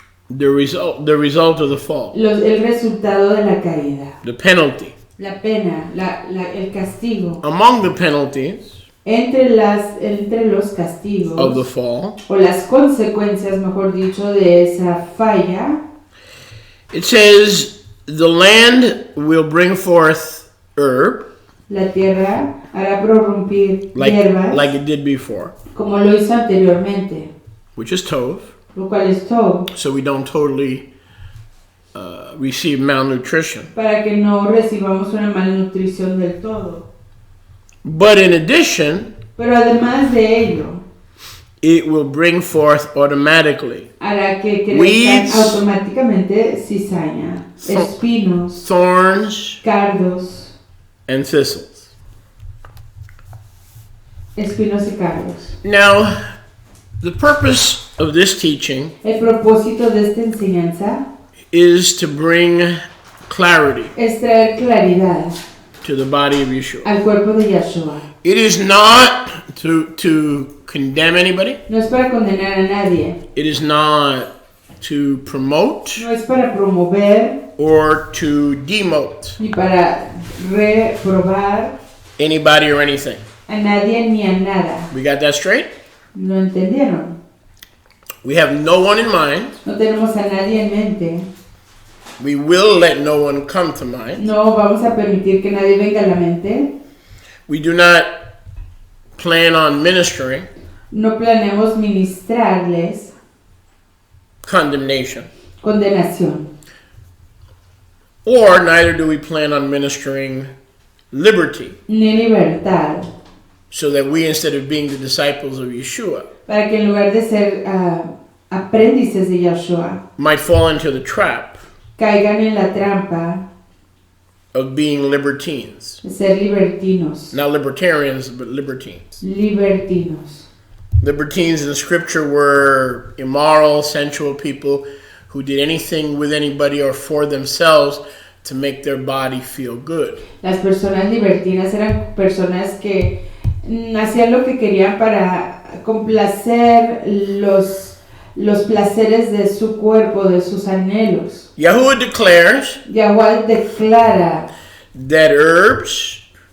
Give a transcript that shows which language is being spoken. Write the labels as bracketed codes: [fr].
[en] the result of the fall, [es] el resultado de la caída, [en] the penalty. [es] la pena, el castigo. [en] Among the penalties [es] Entre los castigos [en] of the fall, [es] o las consecuencias, mejor dicho, de esa falla, [en] it says the land will bring forth herb [es] la tierra hará prorrumpir hierbas, [en] like it did before, [es] como lo hizo anteriormente, [en] which is tov, [es] lo cual es todo, [en] so we don't totally receive malnutrition. [es] para que no recibamos una malnutrición del todo. [en] But in addition, [es] Pero además de ello, [en] it will bring forth automatically [es] hará que crezcan [en] weeds, [es] automáticamente cizaña, espinos, [en] thorns, [es] cardos, [en] and thistles. [es] espinos y cardos. [en] Now, the purpose of this teaching [es] El propósito de esta enseñanza [en] is to bring clarity [es] es traer claridad [en] to the body of Yeshua. [es] al cuerpo de Yahshua. [en] It is not to condemn anybody. [es] No es para condenar a nadie, [en] It is not to promote [es] no es para promover [en] or to demote [es] ni para reprobar [en] anybody or anything. [es] a nadie ni a nada. [en] We got that straight? [es] ¿Lo entendieron? [en] We have no one in mind. [es] No tenemos a nadie en mente. [en] We will let no one come to mind. [es] No vamos a permitir que nadie venga a la mente. [en] We do not plan on ministering [es] No planeamos ministrarles [en] condemnation, [es] condenación. [en] or neither do we plan on ministering liberty, [es] Ni libertad. [en] so that we, instead of being the disciples of Yeshua, [es] Para que en lugar de ser aprendices de Yahshua, [en] might fall into the trap [es] caigan en la trampa [en] of being libertines. [es] de ser libertinos. [en] Not libertarians, but libertines. [es] Libertinos. [en] Libertines in the scripture were immoral, sensual people who did anything with anybody or for themselves to make their body feel good. [es] Las personas libertinas eran personas que hacían lo que querían para complacer los placeres de su cuerpo, de sus anhelos. [en] Yahuwah declares [es] Yahuwah declara [en] that herbs